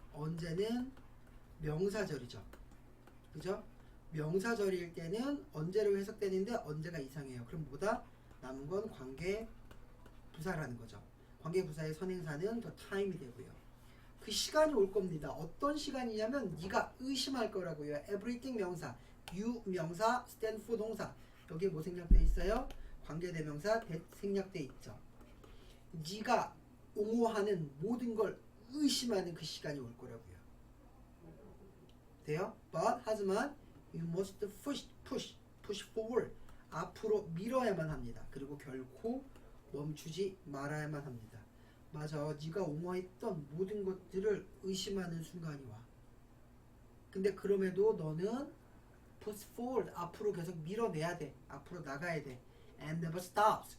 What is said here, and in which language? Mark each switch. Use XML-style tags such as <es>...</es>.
<ko>언제는 명사절이죠. 그죠? 명사절일 때는 언제로 해석되는데 언제가 이상해요. 그럼 뭐다? 남은 건 관계 부사라는 거죠. 관계 부사의 선행사는 더 time이 되고요. 그 시간이 올 겁니다. 어떤 시간이냐면 네가 의심할 거라고요. everything 명사, you 명사,</ko> <en>stand for</en> <ko>동사. 여기에 뭐 생략돼 있어요? 관계대명사 that 생략돼 있죠. 네가 옹호하는 모든 걸 의심하는 그 시간이 올 거라고요. 돼요?</ko> <en>But</en> <ko>하지만</ko> <en>you must push forward.</en> <ko>앞으로 밀어야만 합니다. 그리고 결코 멈추지 말아야만 합니다. 맞아, 네가 옹호했던 모든 것들을 의심하는 순간이 와. 근데 그럼에도 너는</ko> <en>push forward,</en> <ko>앞으로 계속 밀어내야 돼. 앞으로 나가야 돼.</ko> <en>And never stops.</en>